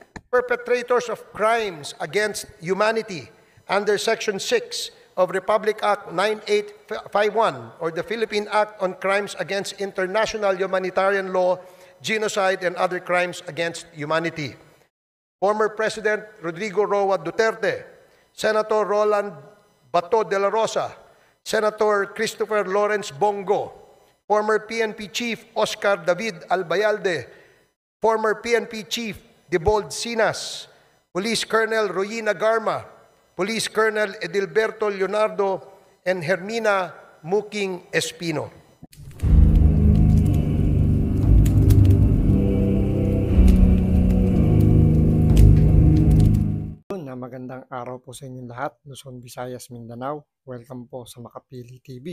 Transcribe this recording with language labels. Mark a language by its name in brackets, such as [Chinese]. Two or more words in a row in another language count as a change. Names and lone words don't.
[English] perpetrators of crimes against humanity under Section 6 of Republic Act 9851 or the Philippine Act on Crimes Against International Humanitarian Law, Genocide, and Other Crimes Against Humanity. Former President Rodrigo Roa Duterte, Senator Roland Bato de la Rosa, Senator Christopher Lawrence Bongo, former PNP Chief Oscar David Albayalde, former PNP Chief Debold Sinas, Police Colonel Royina Garma, Police Colonel Edilberto Leonardo, and Hermina Muking Espino. [Filipino] Magandang araw po sa inyong lahat, Luzon, Visayas, Mindanao. Welcome po sa Makapili TV.